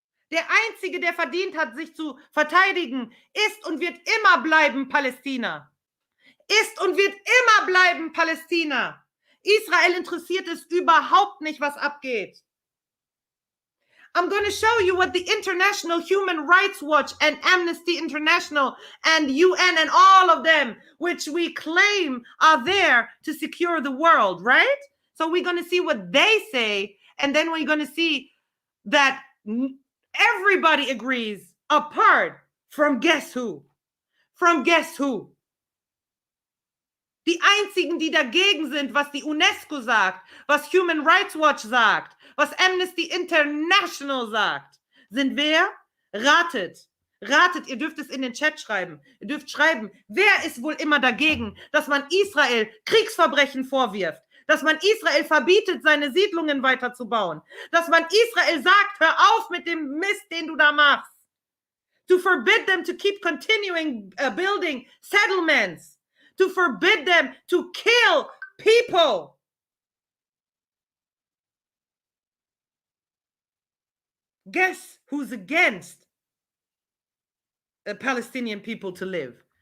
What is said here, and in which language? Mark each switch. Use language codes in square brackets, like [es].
[de] Der Einzige, der verdient hat, sich zu verteidigen, ist und wird immer bleiben Palästina. Ist und wird immer bleiben Palästina. Israel interessiert es überhaupt nicht, was abgeht. [en] I'm going to show you what the International Human Rights Watch and Amnesty International and UN and all of them, which we claim are there to secure the world, right? So we're going to see what they say, and then we're going to see that everybody agrees, apart from guess who? From guess who? [de] Die einzigen, die dagegen sind, was die UNESCO sagt, was Human Rights Watch sagt, was Amnesty International sagt, sind wer? Ratet. Ratet, ihr dürft es in den Chat schreiben. Ihr dürft schreiben, wer ist wohl immer dagegen, dass man Israel Kriegsverbrechen vorwirft, dass man Israel verbietet, seine Siedlungen weiterzubauen, dass man Israel sagt, hör auf mit dem Mist, den du da machst. [en] To forbid them to keep continuing building settlements. To forbid them to kill people. Guess who's against Palestinian people to live?